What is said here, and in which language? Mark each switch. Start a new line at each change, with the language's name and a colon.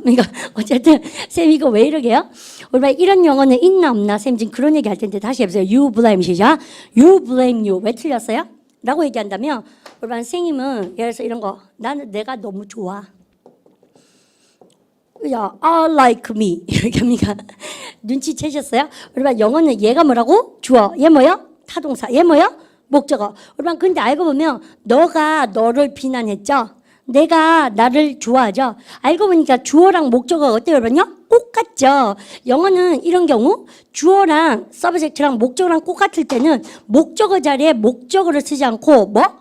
Korean: 그러니까 어쨌든 쌤 이거 왜 이러게요? 우리 이런 용어는 있나 없나? 쌤 지금 그런 얘기 할 텐데 다시 해보세요.
English: You blame.
Korean: 시작.
English: You blame you.
Korean: 왜 틀렸어요? 라고 얘기한다면 우리 선생님은 예를 들어서 이런 거 내가 너무 좋아.
English: I like me
Korean: 이렇게 합니까? 눈치채셨어요? 우리 영어는 얘가 뭐라고? 주어. 얘 뭐요? 타동사. 얘 뭐요? 목적어. 우리 근데 알고 보면 너가 너를 비난했죠? 내가 나를 좋아하죠? 알고 보니까 주어랑 목적어가 어때요, 여러분요? 똑같죠? 영어는 이런 경우 주어랑 서브젝트랑 목적어랑 똑같을 때는 목적어 자리에 목적어를 쓰지 않고 뭐?